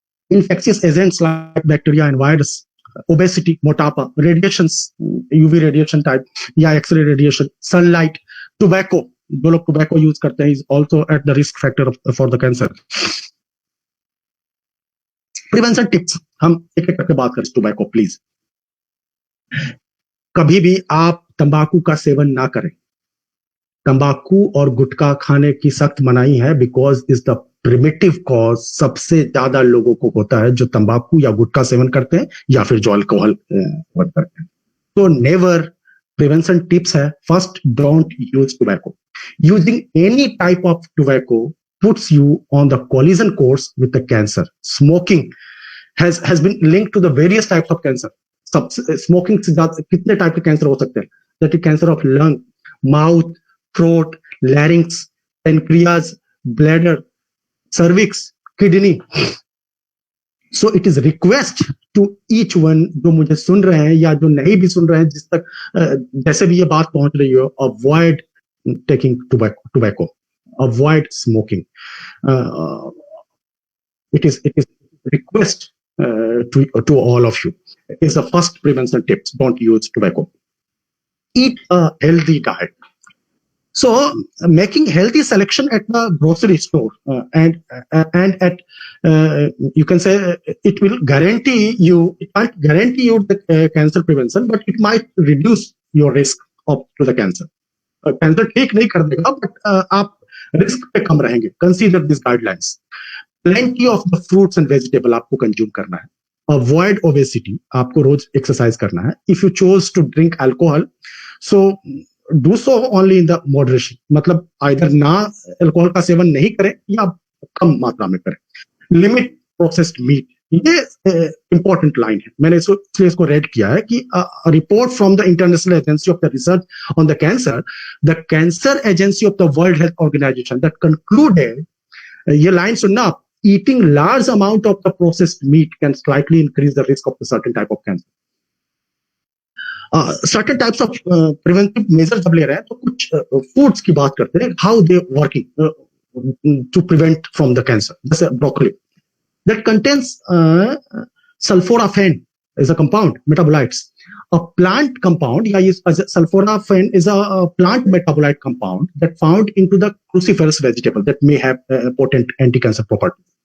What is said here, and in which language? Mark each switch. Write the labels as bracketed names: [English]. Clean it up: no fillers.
[English] Infectious agents like bacteria and virus, obesity, मोटापा, radiations, UV radiation type या X-ray radiation, sunlight, tobacco, [Hindi] जो लोग tobacco use करते हैं [English] is also at the risk factor for the cancer. Prevention tips, [Hindi] हम एक एक करके बात करें. [English] tobacco, please. [Hindi] कभी भी आप तंबाकू का सेवन ना करें. तंबाकू और गुटखा खाने की सख्त मनाही है, [English] Because is the primitive cause. [Hindi] सबसे ज्यादा लोगों को होता है जो तंबाकू या गुटखा सेवन करते हैं या फिर जो अल्कोहल सेवन करते हैं. तो नेवर. [English] Prevention tips है, first, don't use tobacco. Using any type of tobacco puts you on the collision course with the cancer. Smoking has been linked to the various types of cancer. [Hindi] Smoking से ज्यादा कितने type के cancer हो सकते हैं? [English] That is cancer of lung, mouth, throat, larynx, pancreas, bladder, cervix, kidney. So it is request to each one, [Hindi] जो मुझे सुन रहे हैं या जो नहीं भी सुन रहे हैं, जिस तक जैसे भी ये बात पहुंच रही हो, [English] Avoid taking tobacco, avoid smoking. it is request to all of you. Is the first prevention tips. Don't use tobacco. Eat a healthy diet. So making healthy selection at the grocery store and at you can say it will guarantee you, it might guarantee you the cancer prevention, but it might reduce your risk to the cancer. [Hindi] Cancer ठीक नहीं कर देगा, but आप risk पे कम रहेंगे. [English] Consider these guidelines. Plenty of the fruits and vegetable [Hindi] आपको consume करना है. Avoid obesity, आपको रोज एक्सरसाइज करना है. [English] If you chose to drink alcohol, so do so only in the moderation. [Hindi] मतलब either ना अल्कोहल का सेवन नहीं करें या कम मात्रा में करें. [English] Limit processed meat, [Hindi] ये इंपॉर्टेंट लाइन है. मैंने इसलिए इसको रेड किया है कि [English] report from the international agency of the research on the cancer agency of the world health organization that concluded, [Hindi] ये लाइन सुनना आप, [English] eating large amount of the processed meat can slightly increase the risk of a certain type of cancer. Certain types of preventive measures [Hindi] जब ले रहे हैं तो कुछ foods की बात करते हैं, [English] how they working to prevent from the cancer. जैसे broccoli that contains sulforaphane is a compound, metabolites. A plant compound, sulforaphane is a plant metabolite compound that found into the cruciferous vegetable that may have potent anti-cancer properties.